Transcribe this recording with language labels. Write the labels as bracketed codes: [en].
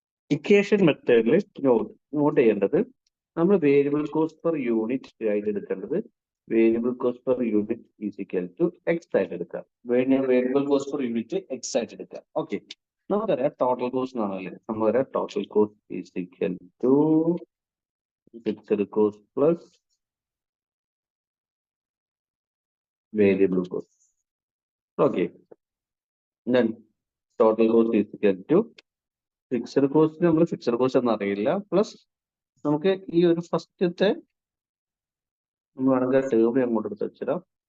[ml] Equation മെത്തേഡിൽ not ചെയ്യേണ്ടത് നമ്മൾ വേരിയബിൾ കോസ്റ്റ് പെർ യൂണിറ്റ് ആയിട്ട് എടുക്കേണ്ടത് variable cost per unit is equal to X ആയിട്ട് എടുക്കാം. Variable cost per unit X ആയിട്ട് എടുക്കാം. ഓക്കെ, നമുക്കറിയാം ടോട്ടൽ കോസ്റ്റ് എന്നാണല്ലേ. നമുക്കറിയാം [en] Total cost is equal to fixed cost plus variable cost. [ml] Okay, [en] then total cost is equal to fixed cost. [ml] നമ്മൾ fixed cost എന്ന് അറിയില്ല, plus നമുക്ക് ഈ ഒരു ഫസ്റ്റത്തെ നമ്മൾ വേണമെങ്കിൽ ടേബിൾ അങ്ങോട്ട് എടുത്ത് വെച്ചിടാം.